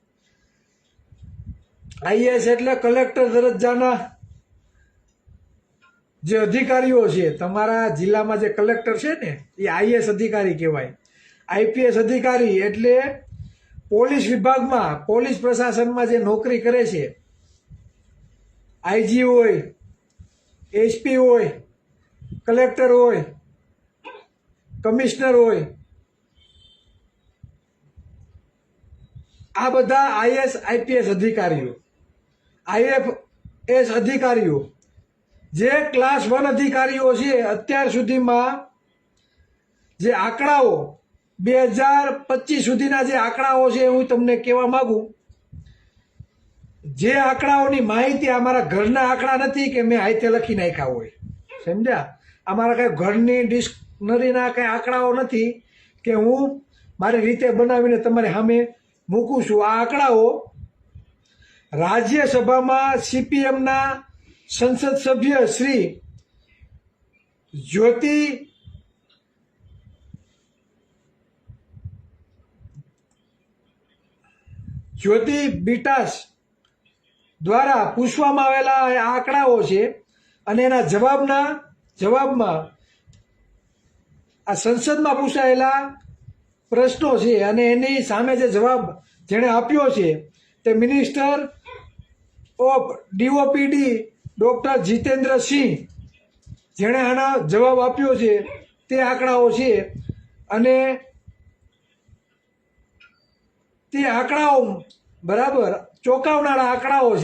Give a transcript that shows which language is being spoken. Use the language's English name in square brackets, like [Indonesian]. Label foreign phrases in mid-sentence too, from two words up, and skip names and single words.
[Gujarati] આઈએએસ એટલે કલેક્ટર દરજ્જાના જે અધિકારીઓ છે, તમારા જિલ્લામાં જે કલેક્ટર છે ને એ આઈએએસ અધિકારી કહેવાય। આઈપીએસ અધિકારી એટલે પોલીસ વિભાગમાં પોલીસ પ્રશાસનમાં જે નોકરી કરે છે, આઈજી હોય એસપી હોય કલેક્ટર હોય કમિશ્નર હોય આ બધા આઈએએસ આઈપીએસ અધિકારીઓ। આઈએફએસ અધિકારીઓ જે ક્લાસ 1 અધિકારીઓ છે અત્યાર સુધીમાં જે આંકડાઓ 2025 સુધીના જે આંકડાઓ છે હું તમને કહેવા માંગું। જે આંકડાઓની માહિતી અમારા ઘરના આંકડા નહીં કે મેં હાથે લખી નાખ્યા હોય, સમજ્યા? અમારા કંઈ ઘરની ડિક્શનરીના કંઈ આંકડાઓ નહીં કે હું મારી રીતે બનાવીને તમારી સામે મૂકું છું। આ આંકડાઓ રાજ્યસભામાં સીપીએમના સંસદ સભ્ય શ્રી જ્યોતિ બીટાસ દ્વારા પૂછવામાં આવેલા આંકડાઓ છે અને એના જવાબમાં આ સંસદમાં પૂછાયેલા પ્રશ્નો છે અને એની સામે જે જવાબ જેણે આપ્યો છે તે [English] Minister of DOPD [Gujarati] ડૉક્ટર જીતેન્દ્ર સિંહ જેણે આના જવાબ આપ્યો છે તે આંકડાઓ છે અને તે આંકડાઓ બરાબર ચોંકાવનારા આંકડાઓ છે.